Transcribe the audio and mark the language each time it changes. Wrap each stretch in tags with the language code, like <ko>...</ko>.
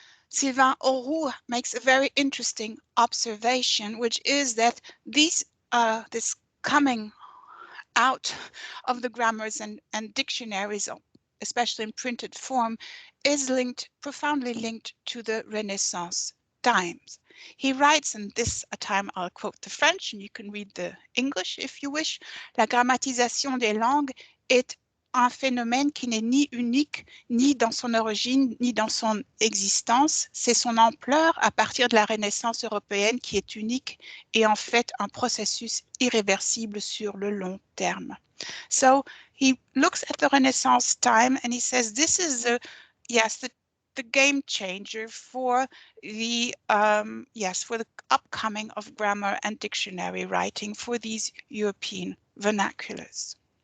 <en>Sylvain Auroux makes a very interesting observation, which is that this coming out of the grammars and dictionaries, especially in printed form, is profoundly linked to the Renaissance times. He writes, and this time I'll quote the French, and you can read the English if you wish.</en> <fr>La grammatisation des langues est un phénomène qui n'est ni unique, ni dans son origine, ni dans son existence. C'est son ampleur à partir de la Renaissance européenne qui est unique et en fait un processus irréversible sur le long terme.</fr> <en>So he looks at the Renaissance time and he says this is the game changer for the for the upcoming of grammar and dictionary writing for these European vernaculars.</en>